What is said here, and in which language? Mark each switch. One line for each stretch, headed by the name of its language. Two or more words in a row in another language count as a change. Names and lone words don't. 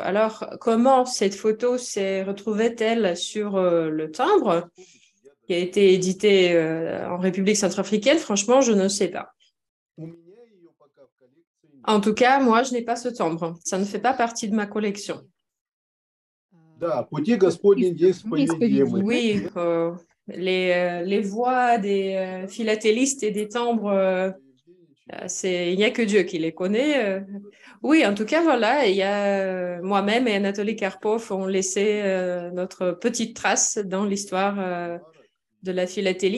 French: Alors, comment cette photo s'est retrouvée-t-elle sur le timbre qui a été édité en République centrafricaine? Franchement, je ne sais pas. En tout cas, moi, je n'ai pas ce timbre. Ça ne fait pas partie de ma collection.
Russian: Да, пути Господни здесь
French: Oui, les voix des philatélistes et des timbres, il n'y a que Dieu qui les connaît. Oui, en tout cas, voilà, il y a moi-même et Anatoly Karpov ont laissé notre petite trace dans l'histoire de la philatélie.